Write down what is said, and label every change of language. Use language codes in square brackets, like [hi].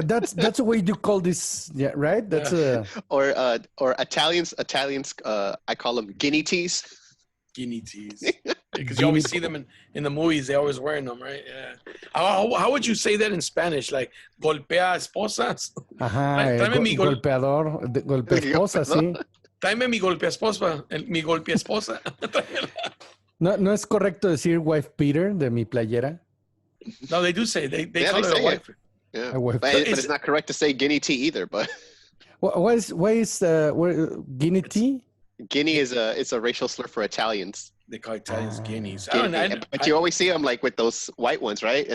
[en] That's the way you call this, yeah, right? That's or Italians. I call them guinea tees. Guinea tees, because you always see them in the movies. They always wearing them, right? Yeah. How would you say that in Spanish? [es] Like golpea esposas. Ajá. Golpeador, golpea esposa, sí. Tráeme mi golpea esposa, mi golpea esposa. No es correcto decir wife beater de mi playera. [en] No, they do say they call it a wife. Yeah, a wife. But it's not correct to say guinea tea either. But why is guinea tea? Guinea is a racial slur for Italians. They call Italians guineas. But you always see them like with those white ones, right?